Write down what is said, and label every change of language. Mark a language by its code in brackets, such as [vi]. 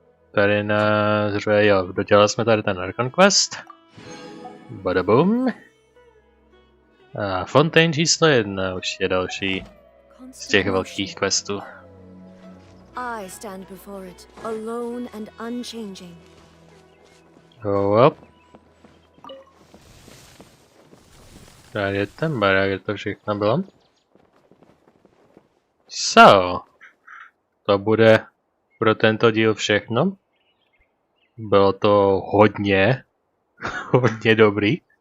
[cs] Tady na zřejmě, jo, dodělali jsme tady ten Archon Quest. Badabum. A Fontaine číslo 1 už je další z těch velkých questů. [en] I stand before it, alone and unchanging. Oh well. [cs] Tady je ten barák, kde to všechno bylo. So, to bude pro tento díl všechno. Bylo to hodně dobrý.